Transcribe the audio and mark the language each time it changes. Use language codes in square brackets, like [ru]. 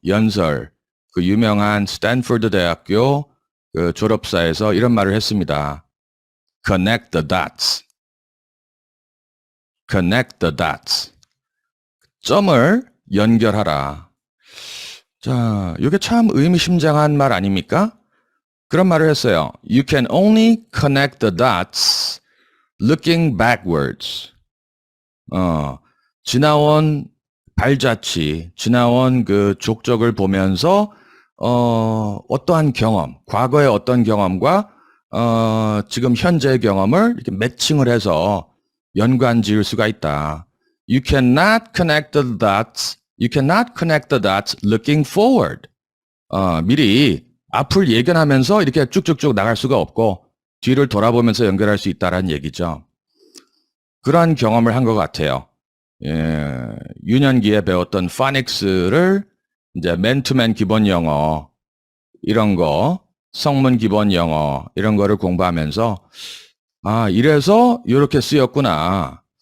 [ko] 연설, 그 유명한 스탠포드 대학교 그 졸업사에서 이런 말을 했습니다. [en] Connect the dots. Connect the dots. [ko] 점을 연결하라. 자, 이게 참 의미심장한 말 아닙니까? 그런 말을 했어요. [en] You can only connect the dots looking backwards. [ko] 지나온 발자취, 지나온 그 족적을 보면서 어떠한 경험, 과거의 어떤 경험과 지금 현재의 경험을 이렇게 매칭을 해서 연관 지을 수가 있다. [en] You cannot connect the dots. You cannot connect the dots looking forward. [ko] 미리 앞을 예견하면서 이렇게 쭉쭉쭉 나갈 수가 없고 뒤를 돌아보면서 연결할 수 있다라는 얘기죠. 그러한 경험을 한 것 같아요. 예, 유년기에 배웠던 파닉스를 이제 맨투맨 기본 영어 이런 거, 성문 기본 영어 이런 거를 공부하면서 이래서 이렇게 쓰였구나.